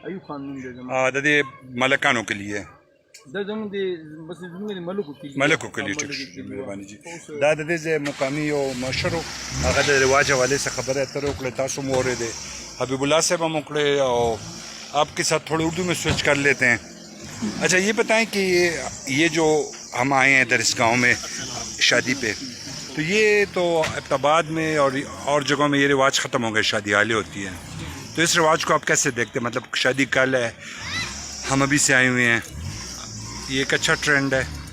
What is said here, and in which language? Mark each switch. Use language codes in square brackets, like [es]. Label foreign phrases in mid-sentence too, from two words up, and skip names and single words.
[ps] ایوب خان نوم دی زما. د دې ملکانو کلي یې؟ دا زموږ د بس زموږ د ملکو کلي ملکو کلي. ټیک شه مهرباني جي. دا د دې ځای مقامي یو مشر هغه د رواج حوالې سے خبرې اترې وکړې تاسو مو اورېدې حبیب الله صاحب هم وکړې او [ur] آپ کے ساتھ تھوڑی اردو میں سوئچ کر لیتے ہیں. اچھا یہ بتائیں کہ یہ جو ہم آئے ہیں ادھر اس گاؤں میں شادی پہ تو یہ تو ابتاباد میں اور جگہوں میں یہ رواج ختم ہو گئے شادی حالیں ہوتی ہیں تو اس رواج کو آپ کیسے دیکھتے ہیں؟ مطلب شادی کل ہے ہم ابھی سے آئے ہوئے ہیں یہ ایک اچھا ٹرینڈ ہے.